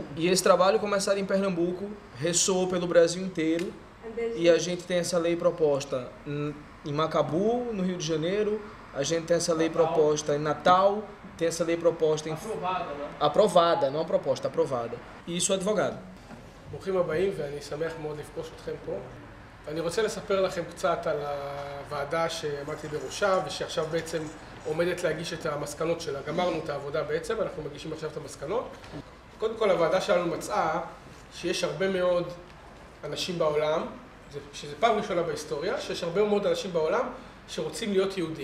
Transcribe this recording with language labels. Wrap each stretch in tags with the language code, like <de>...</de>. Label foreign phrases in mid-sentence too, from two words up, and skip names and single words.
<pt>E esse trabalho, começado em Pernambuco, ressoou pelo Brasil inteiro E a gente tem essa lei proposta em Macabu, no Rio de Janeiro, a gente tem essa lei proposta em Natal, tem essa lei proposta em... aprovada, né? aprovada, não proposta, aprovada. E sou advogado.</pt> <he>ברוכים הבאים, ואני שמח מאוד לפגוש אתכם פה. אני רוצה לספר לכם קצת על הוועדה שעמדתי בראשה ושעכשיו בעצם עומדת להגיש את המסקנות שלה. גמרנו את העבודה בעצם, אנחנו מגישים עכשיו את המסקנות. קודם כל הוועדה שלנו מצאה שיש הרבה מאוד אנשים בעולם, שזה פעם ראשונה בהיסטוריה, שיש הרבה מאוד אנשים בעולם שרוצים להיות יהודים.</he>